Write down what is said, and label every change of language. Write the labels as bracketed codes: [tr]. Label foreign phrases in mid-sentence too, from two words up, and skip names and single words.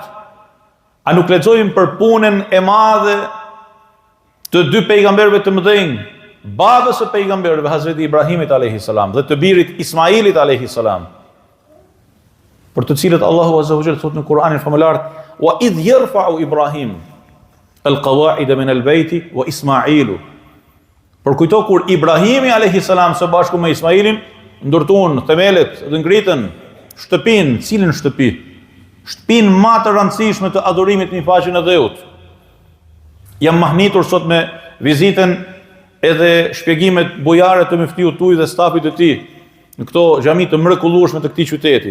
[sq] A nuk lexojmë për punën e madhe të dy pejgamberëve të mëdhenj, babës së pejgamberëve Hazreti Ibrahimit [ar] عليه السلام [sq] dhe të birit Ismailit [ar] عليه السلام, [sq] për të cilët Allahu [ar] عز وجل [sq] thot në Kur'anin famullar: [ar] وإذ يرفع إبراهيم القواعد من البيت وإسماعيل. [sq] Por kujto kur Ibrahimi [ar] عليه السلام [sq] së bashku me Ismailin ndërtuan themelet dhe ngritën shtëpinë, cilën shtëpi? Shtëpinë më të rëndësishme të adhurimit në faqen e Dheut. Jam mahnitur sot me vizitën edhe shpjegimet bujare të muftiut tuaj dhe stafit të tij në këto xhami të mrekullueshme të këtij qyteti.